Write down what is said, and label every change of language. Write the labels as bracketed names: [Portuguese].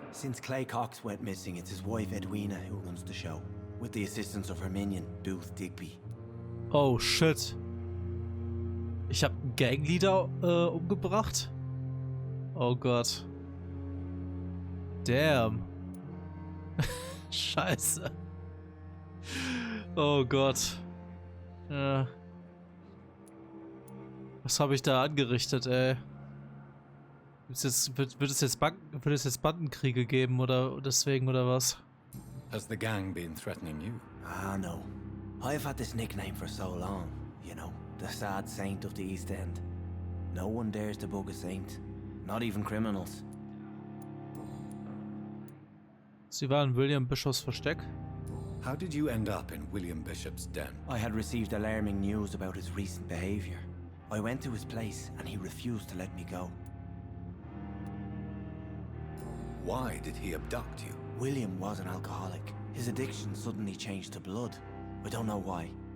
[English] Since Clay Cox went missing, it's his wife Edwina who runs the show, with the assistance of her minion, Booth Digby. Oh shit. [German] Ich hab einen Gangleader umgebracht? Oh Gott. Damn. Scheiße. Oh Gott. Ja. Was habe ich da angerichtet, ey? Wird es jetzt Bandenkriege geben oder deswegen oder was? [English] Has the gang been threatening you? Ah, no. I've had this nickname for so long, you know, the sad saint of the East End. No one dares to bug a saint, not even criminals. [German] Sie waren in William Bishops Versteck. [English] How did you end up in William Bishop's den? I had received alarming news about his recent behavior. I went to his place and he refused to let me go. Why did he abduct you? William was an alcoholic. His addiction suddenly changed to blood. I don't know why.